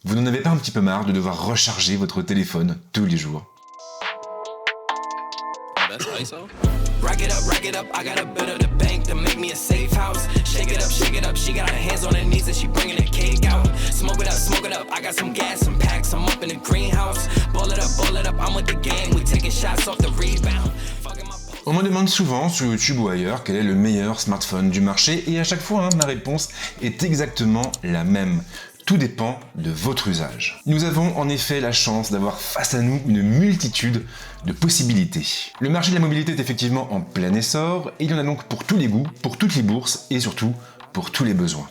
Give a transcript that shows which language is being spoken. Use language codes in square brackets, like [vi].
[fr] Vous n'en avez pas un petit peu marre de devoir recharger votre téléphone tous les jours? [en] That's ISO. Rack it up, I got a bit of the bank to make me a safe house. Shake it up, she got her hands on her knees and she bringing the cake out. Smoke it up, I got some gas, some packs, I'm up in the greenhouse. Ball it up, I'm with the gang, we taking shots off the rebound. [fr] On me demande souvent sur YouTube ou ailleurs quel est le meilleur smartphone du marché et à chaque fois, ma réponse est exactement la même. Tout dépend de votre usage. Nous avons en effet la chance d'avoir face à nous une multitude de possibilités. Le marché de la mobilité est effectivement en plein essor et il y en a donc pour tous les goûts, pour toutes les bourses et surtout pour tous les besoins.